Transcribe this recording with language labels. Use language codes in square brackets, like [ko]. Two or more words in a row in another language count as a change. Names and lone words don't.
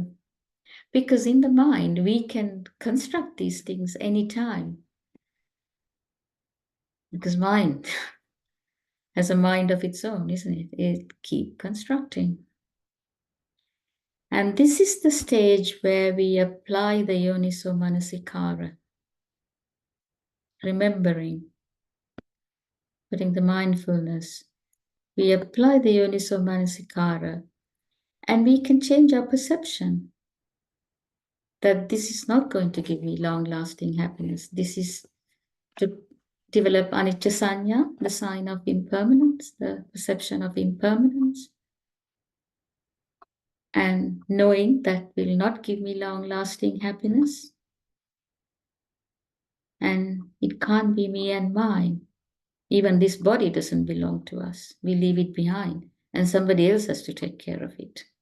[en] Because in the mind, we can construct these things anytime. Because mind has a mind of its own, isn't it? It keeps constructing. And this is the stage where we apply the [pi] yoniso manasikara. [en] Remembering, putting the mindfulness. We apply the [pi] yoniso manasikara [en] and we can change our perception that this is not going to give me long-lasting happiness. This is to develop [pi] anicca sanya, [en] the sign of impermanence, the perception of impermanence. And knowing that will not give me long-lasting happiness. And it can't be me and mine. Even this body doesn't belong to us. We leave it behind and somebody else has to take care of it.